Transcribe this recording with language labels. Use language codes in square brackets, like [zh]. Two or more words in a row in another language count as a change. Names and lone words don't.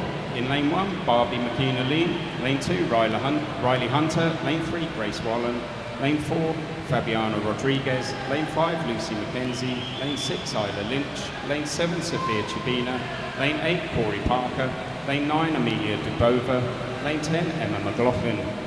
[en] In lane 1, Barbie McKenna Lee. Lane 2, Riley Hunter. Lane 3, Grace Wallen. Lane 4, Fabiana Rodriguez. Lane 5, Lucy McKenzie. Lane 6, Isla Lynch. Lane 7, Sophia Chibina. Lane 8, Corey Parker. Lane 9, Amelia Dubova. Lane 10, Emma McLaughlin.